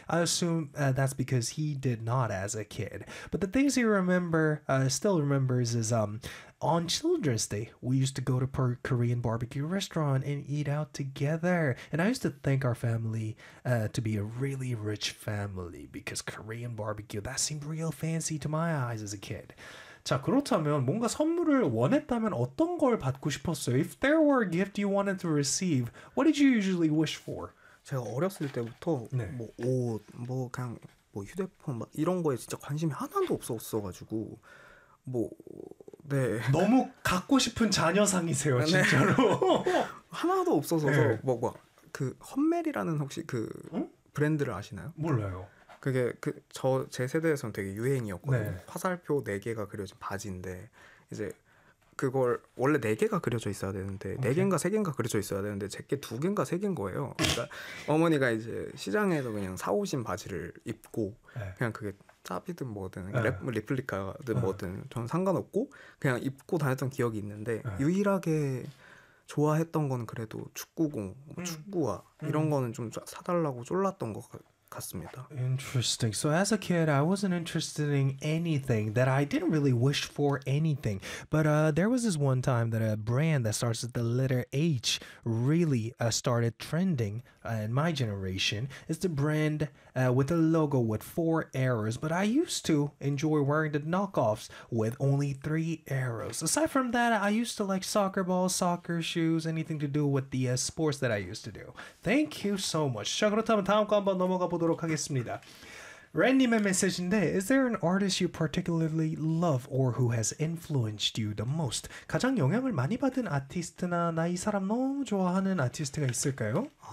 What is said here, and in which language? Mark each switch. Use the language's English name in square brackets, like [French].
[English] I assume that's because he did not as a kid. But the things he still remembers is, on Children's Day, we used to go to a Korean barbecue restaurant and eat out together. And I used to thank our family to be a really rich family because Korean barbecue, that seemed real fancy to my eyes as a kid. [Korean] 자 그렇다면 뭔가 선물을 원했다면 어떤 걸 받고 싶었어요? [English] If there were a gift you wanted to receive, what did you usually wish for? [Korean] 제가 어렸을 때부터 네. 뭐 옷, 뭐 그냥 뭐 휴대폰 막 이런 거에 진짜 관심이 하나도 없었어가지고 뭐 네 너무 갖고 싶은 자녀상이세요 진짜로 하나도 없어서 네. 뭐 그 헌멜이라는 혹시 그 브랜드를 아시나요? 몰라요. 그게 그 저 제 세대에서는 되게 유행이었거든요. 네. 화살표 네 개가 그려진 바지인데 이제 그걸 원래 네 개가 그려져 있어야 되는데 네 개인가 세 개인가 그려져 있어야 되는데 제 게 두 개인가 세 개인 거예요. 그러니까 어머니가 이제 시장에서 그냥 사오신 바지를 입고 네. 그냥 그게 짭이든 뭐든 네. 리플리카든 네. 뭐든 전 상관없고 그냥 입고 다녔던 기억이 있는데 네. 유일하게 좋아했던 건 그래도 축구공, 뭐 축구화 이런 거는 좀 사달라고 졸랐던 것 같아요. 같습니다. [English] Interesting. So as a kid, I wasn't interested in anything that I didn't really wish for anything. But there was this one time that a brand that starts with the letter H really started trending in my generation. It's the brand with a logo with four arrows. But I used to enjoy wearing the knockoffs with only three arrows. Aside from that, I used to like soccer balls, soccer shoes, anything to do with the sports that I used to do. Thank you so much. [Korean] 자, 그렇다면 다음 거 한번 넘어가 보도록 하겠습니다. 랜님의 메시지인데 [English] Is there an artist you particularly love or who has influenced you the most? [Korean] 가장 영향을 많이 받은 아티스트나 나 이 사람 너무 좋아하는 아티스트가 있을까요?